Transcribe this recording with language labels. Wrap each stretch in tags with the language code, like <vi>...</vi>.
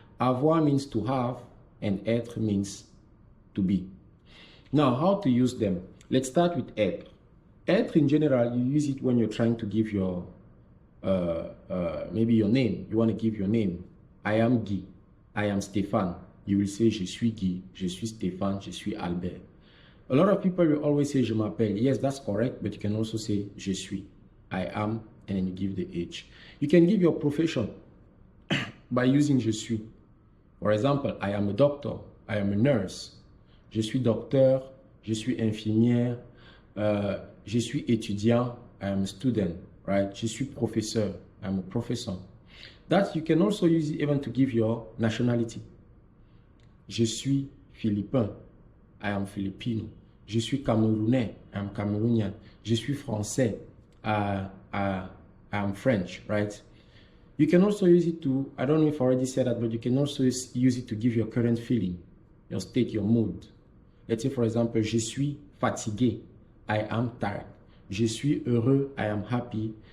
<en>Avoir means to have, and être means to be. Now, how to use them? Let's start with être. Être, in general, you use it when you're trying to give your maybe your name. You want to give your name. I am Guy. I am Stéphane. You will say</en> <fr>je suis Guy, je suis Stéphane, je suis Albert.</fr> <en>A lot of people will always say</en> <fr>je m'appelle.</fr> <en>Yes, that's correct, but you can also say</en> <fr>je suis,</fr> <en>I am, and then you give the age. You can give your profession by using</en> <fr>je suis.</fr> <en>For example, I am a doctor, I am a nurse.</en> <fr>Je suis docteur, je suis infirmière, je suis étudiant,</fr> <en>I am a student. Right?</en> <fr>Je suis professeur.</fr> <en>I'm a professor. That you can also use it even to give your nationality.</en> <fr>Je suis philippin.</fr> <en>I am Filipino.</en> <fr>Je suis camerounais.</fr> <en>I am Cameroonian.</en> <fr>Je suis français.</fr> <en>I am French. Right? You can also use it to, I don't know if I already said that, but you can also use it to give your current feeling, your state, your mood. Let's say, for example,</en> <fr>je suis fatigué.</fr> <en>I am tired.</en> <fr>Je suis heureux,</fr> <en>I am happy.</en>